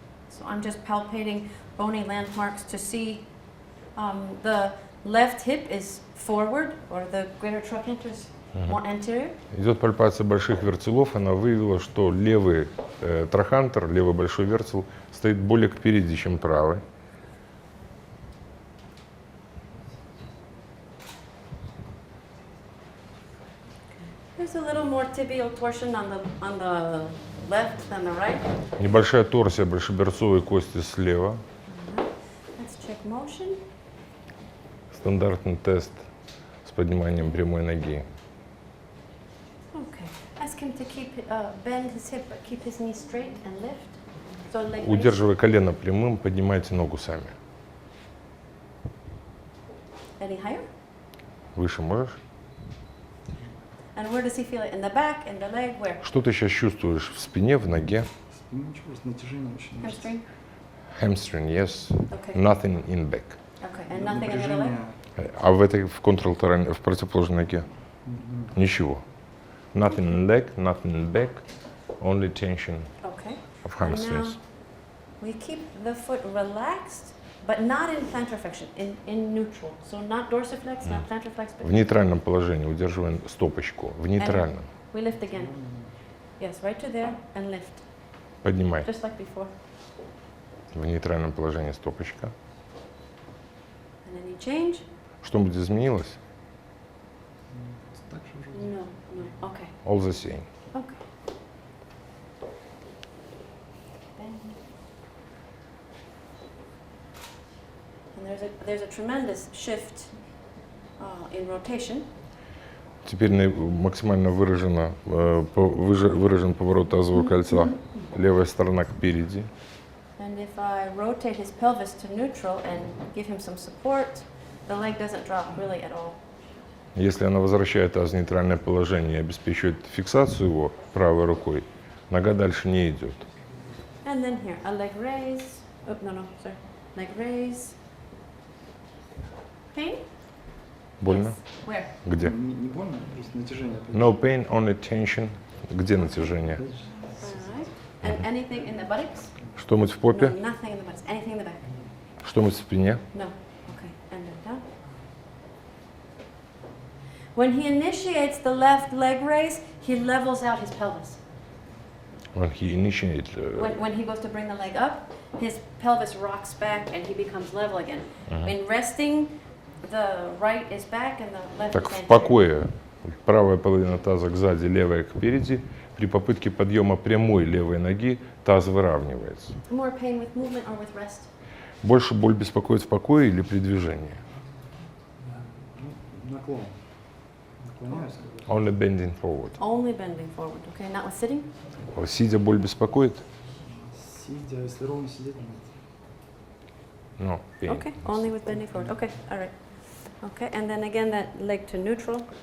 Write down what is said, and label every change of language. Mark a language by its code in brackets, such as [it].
[en] So I'm just palpating bony landmarks to see the left hip is forward or the greater trochanter is more anterior. [ru] Идет пальпация больших вертелов, она выявила, что левый трахантер, левый большой вертел, стоит более кпереди, чем правый. [en] There's a little more tibial torsion on the left than the right. [ru] Небольшая торсия большеберцовой кости слева. [en] Let's check motion. [ru] Стандартный тест с подниманием прямой ноги. [en] Okay. Ask him to bend his hip, but keep his knee straight and lift. So leg raise. [ru] Удерживая колено прямым, поднимайте ногу сами. [en] Any higher? [ru] Выше можешь? [en] And where does he feel it? In the back, in the leg, where? [ru] Что ты сейчас чувствуешь в спине, в ноге? Ну, ничего, натяжение очень. [en] Hamstring? Hamstring, yes. Okay. Nothing in back. Okay. And nothing in the other leg? [ru] Напряжение. А в этой, в контралтеральной, в противоположной ноге? Ничего. [en] Nothing in leg, nothing in back, only tension Okay. of And hamstrings. now we keep the foot relaxed, but not in plantar flexion, in neutral. So not dorsiflex, not plantar flex, but [ru] В нейтральном положении удерживаем стопочку. В нейтральном. [en] we lift again. Yes, right to there and lift, [ru] Поднимай. [en] just like before. [ru] В нейтральном положении стопочка. [en] And then you change. [ru] Что-нибудь изменилось? Так же уже. [en] No, no. Okay. All the same. Okay. Bend. And there's a tremendous shift in rotation. [ru] Теперь максимально выражен поворот тазового кольца. Левая сторона кпереди. [en] And if I rotate his pelvis to neutral and give him some support, the leg doesn't drop really at all. [ru] Если она возвращает таз в нейтральное положение и обеспечивает фиксацию его правой рукой, нога дальше не идет. [en] And then here, a leg raise. Oh, no, sorry. Leg raise. Pain? [ru] Больно? [en] Yes. Where? [ru] Где? Не больно, просто натяжение. [en] No pain, only tension. [ru] Где натяжение? [en] All right. And anything in the buttocks? [ru] Что-нибудь в [en] No, [ru] попе? [en] nothing in the buttocks. Anything in the back? [ru] Что-нибудь в спине? [en] No. Okay. And then down. When he initiates the left leg raise, he levels out his pelvis. When he initiate, When he goes to bring the leg up, his pelvis rocks back and he becomes level again. In resting, the right is back and the left [ru] так [en] is [ru] в [en] anterior. [ru] покое правая половина таза сзади, левая кпереди. При попытке подъема прямой левой ноги таз выравнивается. [en] More pain with movement or with rest? [ru] Больше боль беспокоит в покое или при движении? Наклон. Наклоняюсь. [en] Only bending forward. Only bending forward, okay? Not with sitting? [ru] Сидя боль беспокоит? Сидя, если ровно сидеть, нет. [en] No, pain. Okay, only with bending forward. Okay, all right. Okay, and then again that leg to neutral